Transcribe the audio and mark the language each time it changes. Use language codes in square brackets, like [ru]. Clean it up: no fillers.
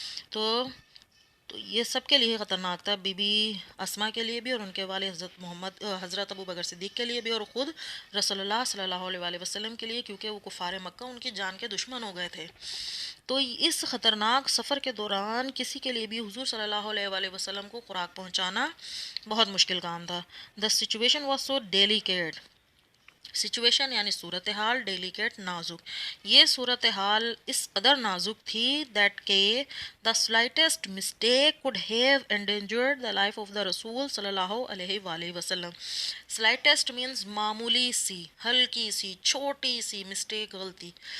[ur] تو یہ سب کے لیے خطرناک تھا، بی بی اسما کے لیے بھی، اور ان کے والد حضرت ابو بکر صدیق کے لیے بھی، اور خود رسول اللہ صلی اللہ علیہ وآلہ وسلم کے لیے، کیونکہ وہ کفار مکہ ان کی جان کے دشمن ہو گئے تھے. تو اس خطرناک سفر کے دوران کسی کے لیے بھی حضور صلی اللہ علیہ وآلہ وسلم کو خوراک پہنچانا بہت مشکل کام تھا. [en] The situation was so delicate. [ur] Situation یعنی صورتحال، ڈیلیکیٹ نازک. یہ صورتحال اس قدر نازک تھی دیٹ کہ [en] the slightest mistake could have endangered the life of the رسول [ur] صلی اللہ علیہ وآلہ وسلم. سلائٹسٹ مینز معمولی سی، ہلکی سی، چھوٹی سی مسٹیک، غلطی.